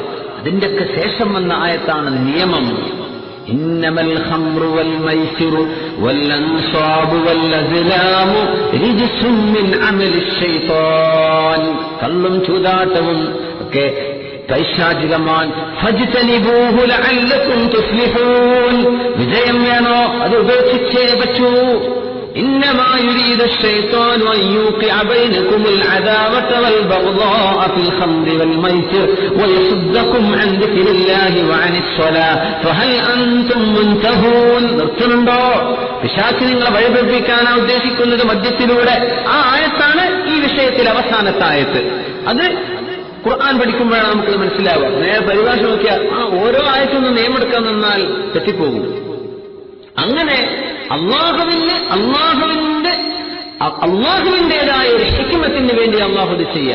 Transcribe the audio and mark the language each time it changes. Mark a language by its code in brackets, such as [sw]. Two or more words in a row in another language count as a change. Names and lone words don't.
[ml] അതിന്റെയൊക്കെ ശേഷം വന്ന ആയത്താണ് നിയമം. [ar] إنما الخمر والميسر والأنصاب والأزلام رجس من عمل الشيطان. [ml] കള്ളും ചൂതാട്ടവും ഒക്കെ പൈശാചികമാണ്. [ar] فاجتنبوه لعلكم تفلحون. [ml] വിജയം വേണോ അത് ഉപേക്ഷിച്ചേ പറ്റൂ. [ar] إنما يريد الشيطان أن يوقع بينكم العداوة والبغضاء في الخمر والميسر ويصدكم عن ذكر الله وعن الصلاة فهل أنتم منتهون. [ml] നിർത്തുന്നുണ്ടോ? പിശാച് നിങ്ങളെ വഴിതെറ്റിക്കാനാണ് ഉദ്ദേശിക്കുന്നത് മദ്യത്തിലൂടെ. ആ ആയത്താണ് ഈ വിഷയത്തിൽ അവസാനത്തെ ആയത്ത്. അത് ഖുർആൻ പഠിക്കുമ്പോഴാണ് നമുക്കത് മനസ്സിലാവുക. നേരെ പരിഭാഷ നോക്കിയാൽ ഓരോ ആയത്തൊന്നും നിയമെടുക്കാൻ നിന്നാൽ തെറ്റിപ്പോകും. അങ്ങനെ അള്ളാഹുവിന്റേതായ ഒരു ഹിക്മത്തിന് വേണ്ടി അള്ളാഹു ഇത് ചെയ്യുക.